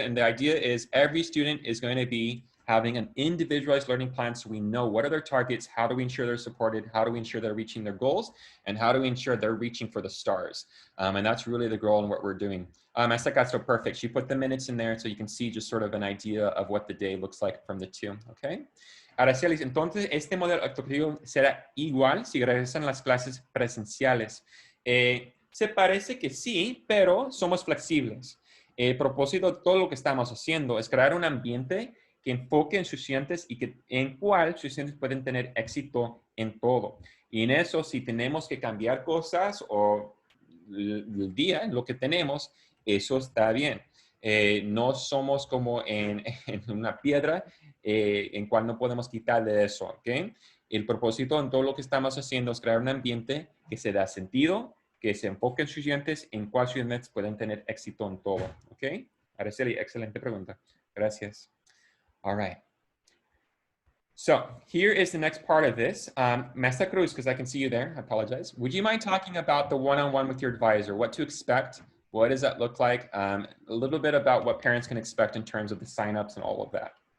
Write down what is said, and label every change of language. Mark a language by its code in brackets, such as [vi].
[en] And the idea is every student is going to be having an individualized learning plan so we know what are their targets, how do we ensure they're supported, how do we ensure they're reaching their goals, and how do we ensure they're reaching for the stars. And that's really the goal and what we're doing. Esta Castro, perfect. She put the minutes in there so you can see just sort of an idea of what the day looks like from the two, okay? [es] Araceli, entonces este modelo educativo será igual si regresan las clases presenciales. Se parece que sí, pero somos flexibles. El propósito de todo lo que estamos haciendo es crear un ambiente que enfoque en sus estudiantes y que, en cual sus estudiantes pueden tener éxito en todo. Y en eso, si tenemos que cambiar cosas o el día, en lo que tenemos, eso está bien. No somos como en una piedra en cual no podemos quitarle eso, ¿ok? El propósito en todo lo que estamos haciendo es crear un ambiente que se da sentido, que se enfoque en sus estudiantes, en cual sus estudiantes pueden tener éxito en todo, ¿ok? Araceli, excelente pregunta. Gracias. [en] All right. So here is the next part of this. Maestra Cruz, because I can see you there, I apologize. Would you mind talking about the one-on-one with your advisor, what to expect? What does that look like? A little bit about what parents can expect in terms of the signups and all of that.